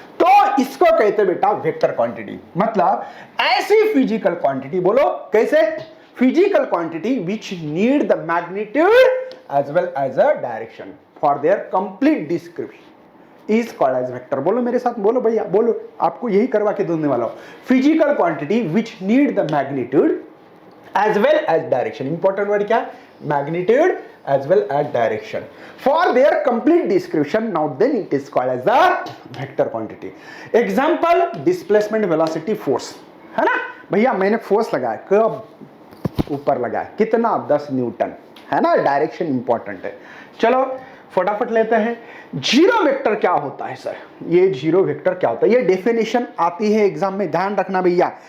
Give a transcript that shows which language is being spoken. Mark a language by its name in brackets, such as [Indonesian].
[Hindi] तो इसको कहते बेटा वेक्टर क्वांटिटी। मतलब ऐसी फिजिकल क्वांटिटी, बोलो कैसे, [English] Physical quantity which need the magnitude as well as a direction for their complete description is called as vector. [Hindi] बोलो मेरे साथ, बोलो भैया, बोलो, आपको यही करवा के दूंने वाला हूं। [English] Physical quantity which need the magnitude as well as direction, important word क्या, magnitude as well as direction for their complete description, now then it is called as a vector quantity. Example, displacement velocity force, [Hindi] है ना भैया, मैंने force लगाया, कब ऊपर लगाया, कितना, 10 न्यूटन, है ना, डायरेक्शन इंपॉर्टेंट है। चलो फटाफट लेते हैं, जीरो वेक्टर क्या होता है सर, ये जीरो वेक्टर क्या होता है, ये डेफिनेशन आती है एग्जाम में, ध्यान रखना भैया।